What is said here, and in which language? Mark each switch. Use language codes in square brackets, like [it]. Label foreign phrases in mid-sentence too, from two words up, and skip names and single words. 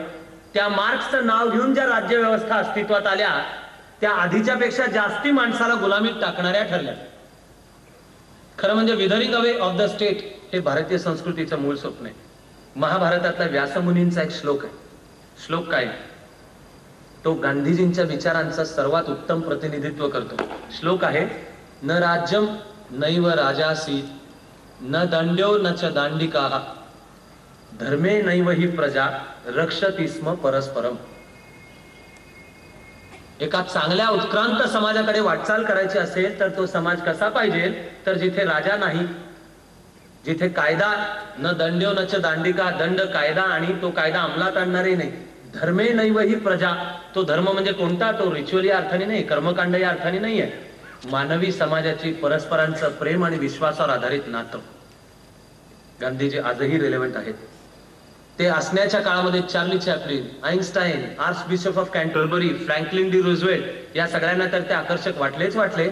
[mr] त्या मार्क्सचं नाव घेऊन ज्या राज्य व्यवस्था अस्तित्वात आल्या त्या आधीच्या पेक्षा जास्ती माणसाला गुलामीत टाकणाऱ्या ठरल्या. खरं म्हणजे [en] withering away of the state [mr] हे भारतीय संस्कृतीचं मूळ स्वप्न आहे. महाभारतातला व्यासमुनींचा एक श्लोक आहे. श्लोक काय? तो गांधीजींच्या विचारांचं सर्वात उत्तम प्रतिनिधित्व करतो. श्लोक आहे, [sa] न राज्यम नैव राजासी न दंड्यो न च दांडिका धर्मे नैव ही प्रजा रक्षति स्म परस्परम. [mr] एका चांगल्या उत्क्रांत समाजाकडे वाटचाल करायची असेल तर तो समाज कसा पाहिजे? तर जिथे राजा नाही, जिथे कायदा [sa] न दंड्यो न च दांडिका, [mr] दंड कायदा आणि तो कायदा अंमलात आणणारे नाही. [sa] धर्मे नैव ही प्रजा, [mr] तो धर्म म्हणजे कोणता? तो रिच्युअल या अर्थाने नाही, कर्मकांड या अर्थाने नाही आहे. मानवी समाजाची परस्परांचं प्रेम आणि विश्वासावर आधारित नातं. गांधीजी आजही रिलेव्हंट आहेत. ते असण्याच्या काळामध्ये चार्ली चॅप्लिन, आईन्स्टाईन, आर्च बिशप ऑफ कॅन्टरबरी, फ्रँकलिन डी रूझवेल्ट या सगळ्यांना तर ते आकर्षक वाटलेच वाटले.